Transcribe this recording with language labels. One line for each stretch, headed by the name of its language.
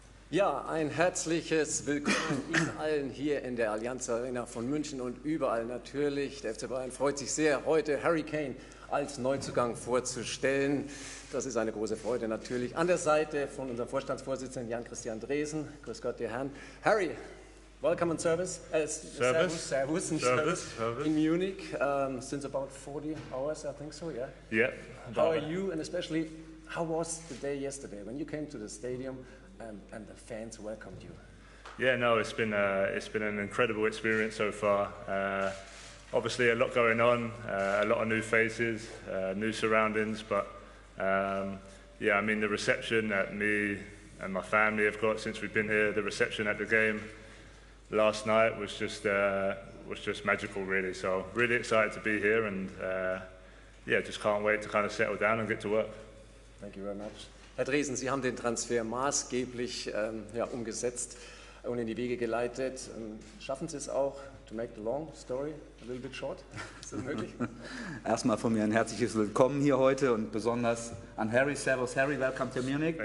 German: Ja, ein herzliches Willkommen Ihnen allen hier in der Allianz Arena von München und überall natürlich. Der FC Bayern freut sich sehr, heute Harry Kane als Neuzugang vorzustellen. Das ist eine große Freude natürlich. An der Seite von unserem Vorstandsvorsitzenden Jan-Christian Dresen. Grüß Gott, die Herren.
English: Harry, welcome on service. Servus in Munich since about 40 hours, I think so, yeah? Yeah. How are you, and especially, how was the day yesterday when you came to the stadium and the fans welcomed you? Yeah, no, it's been an incredible experience so far. Obviously, a lot going on, a lot of new faces, new surroundings, but yeah, I mean the reception that me and my family have got since we've been here, the reception at the game last night was just magical, really. So really excited to be here, and yeah, just can't wait to kind of settle down and get to work. Thank you very much.
German: Herr Dresen, Sie haben den Transfer maßgeblich umgesetzt und in die Wege geleitet. Schaffen Sie es auch,
English: to make the long story a little bit short?
German: Ist das möglich? Erstmal von mir ein herzliches Willkommen hier heute und besonders an Harry.
English: Servus Harry, welcome to Munich.